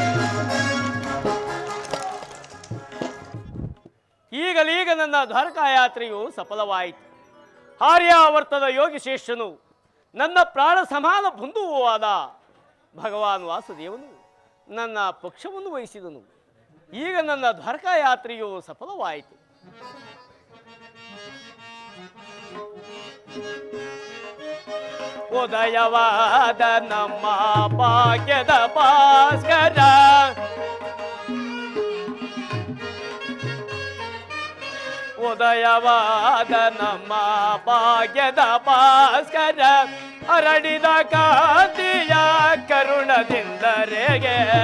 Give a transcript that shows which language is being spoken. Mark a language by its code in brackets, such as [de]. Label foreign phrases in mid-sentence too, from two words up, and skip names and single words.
[kn] ಈಗಲೀಗ ನನ್ನ ದ್ವಾರಕಾಯಾತ್ರೆಯು ಸಫಲವಾಯಿತು. ಆರ್ಯಾವರ್ತದ ಯೋಗಿಶ್ರೇಷ್ಠನು ನನ್ನ ಪ್ರಾಣ ಸಮಾನ ಬಂಧುವೂ ಆದ ಭಗವಾನ್ ವಾಸುದೇವನು ನನ್ನ ಪಕ್ಷವನ್ನು ವಹಿಸಿದನು. ಈಗ ನನ್ನ ದ್ವಾರಕಾಯಾತ್ರೆಯು ಸಫಲವಾಯಿತು. ಉದಯವಾದ ನಮ್ಮ ಭಾಗ್ಯದ ಭಾಸ್ಕರ ಉದಯವಾದ ನಮ್ಮ ಭಾಗ್ಯದ ಭಾಸ್ಕರ ಅರಡಿದ ಕಾಂತಿಯ ಕರುಣದಿಂದರೆಗೆ